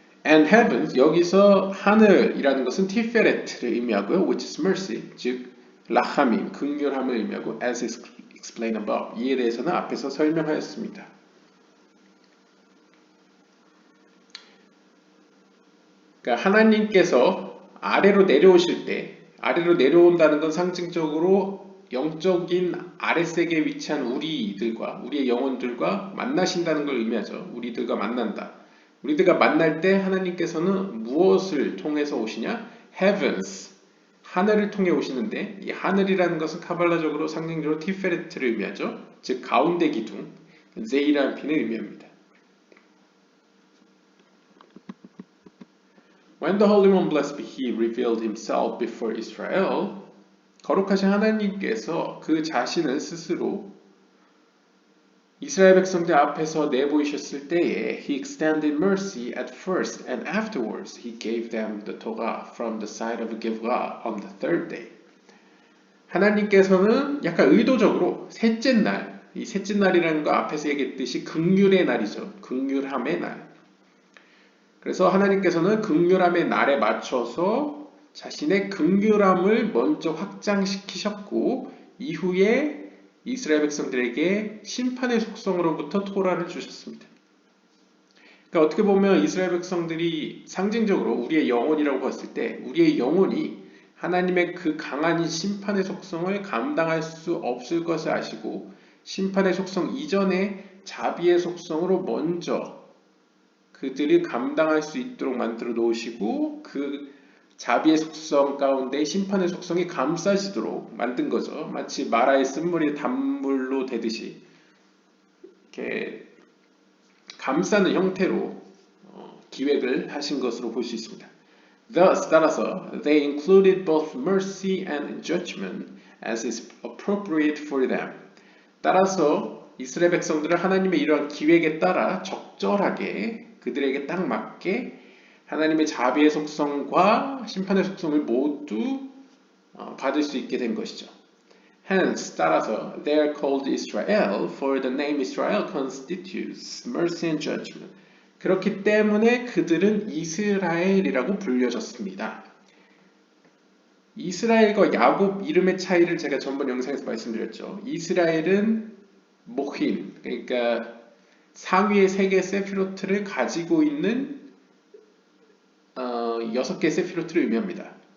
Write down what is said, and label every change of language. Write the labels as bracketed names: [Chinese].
[English] And heavens, [Korean] 여기서 하늘이라는 것은 티페레트를 의미하고요. [English] which is mercy, [Korean] 즉 라함임, 긍휼함을 의미하고 [English] as explained above. [Korean] 이에 대해서는 앞에서 설명하였습니다. 그러니까 하나님께서 아래로 내려오실 때, 아래로 내려온다는 건 상징적으로 영적인 아랫세계에 위치한 우리들과 우리의 영혼들과 만나신다는 걸 의미하죠. 우리들과 만난다. 우리들과 만날 때 하나님께서는 무엇을 통해서 오시냐? Heavens, 하늘을 통해 오시는데 이 하늘이라는 것은 카발라적으로 상징적으로 티페레트를 의미하죠. 즉 가운데 기둥, 제이라핀을 의미합니다. [English] When the Holy One, blessed be He, revealed Himself before Israel, [Korean] 거룩하신 하나님께서 그 자신을 스스로 이스라엘 백성들 앞에서 내보이셨을 때에 [English] He extended mercy at first and afterwards He gave them the Torah from the side of Gilgal on the third day. [Korean] 하나님께서는 약간 의도적으로 셋째 날, 이 셋째 날이라는 거 앞에서 얘기했듯이 긍휼의 날이죠. 긍휼함의 날. 그래서 하나님께서는 긍휼함의 날에 맞춰서 자신의 긍휼함을 먼저 확장시키셨고 이후에 이스라엘 백성들에게 심판의 속성으로부터 토라를 주셨습니다. 그러니까 어떻게 보면 이스라엘 백성들이 상징적으로 우리의 영혼이라고 봤을 때 우리의 영혼이 하나님의 그 강한 심판의 속성을 감당할 수 없을 것을 아시고 심판의 속성 이전에 자비의 속성으로 먼저 그들을 감당할 수 있도록 만들어 놓으시고 그 자비의 속성 가운데 심판의 속성이 감싸지도록 만든 거죠. 마치 마라의 쓴물이 단물로 되듯이 이렇게 감싸는 형태로 기획을 하신 것으로 볼 수 있습니다. [English] Thus, [Korean] 따라서 [English] they included both mercy and judgment as is appropriate for them. [Korean] 따라서 이스라엘 백성들은 하나님의 이러한 기획에 따라 적절하게 그들에게 딱 맞게 하나님의 자비의 속성과 심판의 속성을 모두 받을 수 있게 된 것이죠. [English] Hence, [Korean] 따라서 [English] they are called Israel, for the name Israel constitutes mercy and judgment. [Korean] 그렇기 때문에 그들은 이스라엘이라고 불려졌습니다. 이스라엘과 야곱 이름의 차이를 제가 전번 영상에서 말씀드렸죠. 이스라엘은 모힌, 그러니까 상위의 3개의 세피로트를 가지고 있는 6개의 세피로트를 의미합니다.